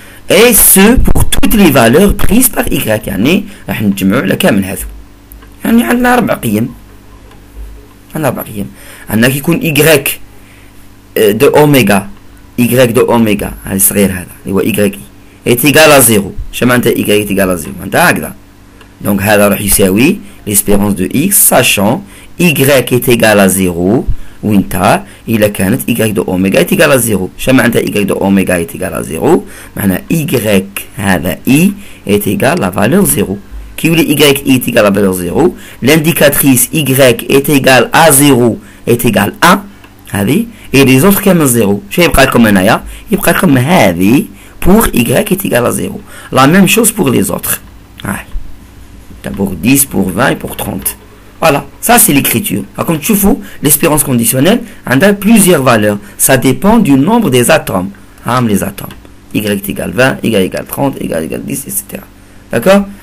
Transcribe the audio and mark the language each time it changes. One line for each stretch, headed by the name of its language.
French: Et ce, pour toutes les valeurs prises par y.
Arabic: يعني راح نجمعوا لكامل هذو. يعني عندنا 4 قيم. عندنا 4 قيم. عندنا كيكون
French: y de oméga. Y de oméga.
Arabic: هذا الصغير هذا اللي هو
French: y est égal à 0.
Arabic: شو معناتها
French: y est égal à 0؟
Arabic: معناتها هكذا.
French: Donc
Arabic: هذا راح يساوي
French: l'espérance de x sachant y est égal à 0.
Arabic: وانت إذا كانت
French: y de oméga est égal à 0.
Arabic: شو معناتها
French: y de oméga est égal à 0؟
Arabic: معناها
French: y هذا i est égal à la valeur 0. Qui voulait y est égal à la valeur 0. L'indicatrice y est égal à 0 est égal à 1. Et les autres
Arabic: كامل
French: 0.
Arabic: شو يبقى لكم هنايا؟ يبقى لكم هذه
French: pour y est égal à 0. La même chose pour les autres. D'abord 10 pour 20 et pour 30. Voilà, ça c'est l'écriture. Comme tu vois, l'espérance conditionnelle a plusieurs valeurs. Ça dépend du nombre des atomes. Les atomes. Y égale 20, Y égale 30, Y égale 10, etc. D'accord?